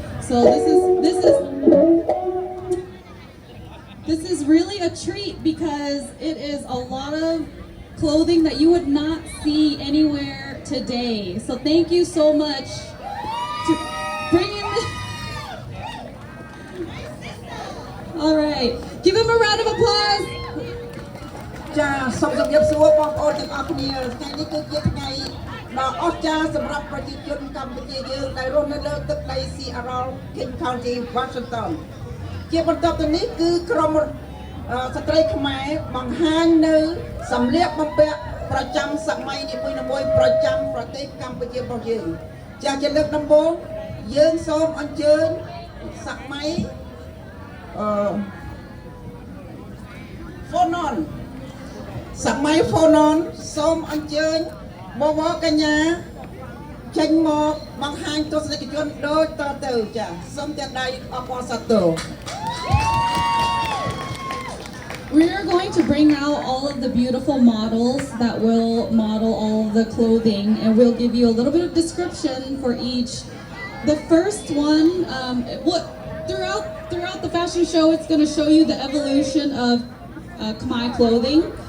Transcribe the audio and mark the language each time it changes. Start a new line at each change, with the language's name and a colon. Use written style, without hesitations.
English: So this is really a treat because it is a lot of clothing that you would not see anywhere today. So thank you so much to bring in All right, give him a round of applause.
Khmer: ចាសូមជម្រាបសួរបងប្អូនទាំងអស់គ្នាថ្ងៃនេះគឺជាថ្ងៃដ៏អស្ចារ្យសម្រាប់ប្រជាជនកម្ពុជាយើងដែលរស់នៅលើទឹកដី Seattle King County Washington ជាបន្តទៅនេះគឺក្រុម ស្ត្រីខ្មែរបង្ហាញនៅសម្លៀកបំពាក់ប្រចាំសម័យនីមួយៗប្រចាំប្រទេសកម្ពុជារបស់យើងចាជាលើកដំបូងយើងសូមអញ្ជើញសម័យPhonon សម័យ Phonon សូមអញ្ជើញបវរកញ្ញាចេញមកបង្ហាញទស្សនិកជនដូចតទៅចាសូមទាំងដៃអបអរសាទរ
English: We are going to bring out all of the beautiful models that will model all of the clothing, and we'll give you a little bit of description for each. The first one, throughout the fashion show, it's going to show you the evolution of Khmer clothing.